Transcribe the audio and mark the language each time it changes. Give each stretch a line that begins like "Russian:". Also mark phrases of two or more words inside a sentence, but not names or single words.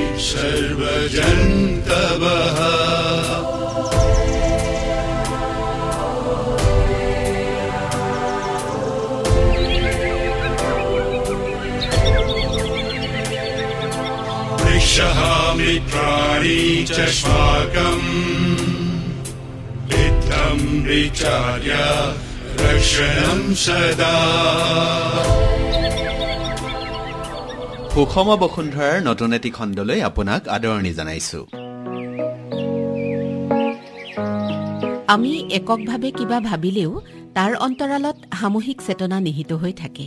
Sanskrit: सर्वजन्तवः वृक्षः मित्राणि च श्वाकम् इत्थं विचार्य रक्षणं सदा।
Assamese: সুষম বসুন্ধৰাৰ নতুন এটি খণ্ডলৈ আপোনাক আদৰণি জনাইছো। আমি এককভাৱে কিবা ভাবিলেও তাৰ অন্তৰালত সামূহিক চেতনা নিহিত হৈ থাকে।